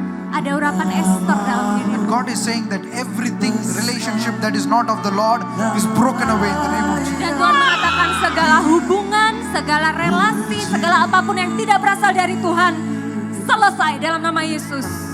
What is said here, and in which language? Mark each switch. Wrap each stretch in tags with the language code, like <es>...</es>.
<id>Ada urapan Esther dalam dirimu.</id> <en>God is saying that everything, relationship that is not of the Lord is broken away in the name of Jesus.</en> <id>Dan Tuhan mengatakan segala hubungan, segala relasi, segala apapun yang tidak berasal dari Tuhan selesai dalam nama Yesus.</id>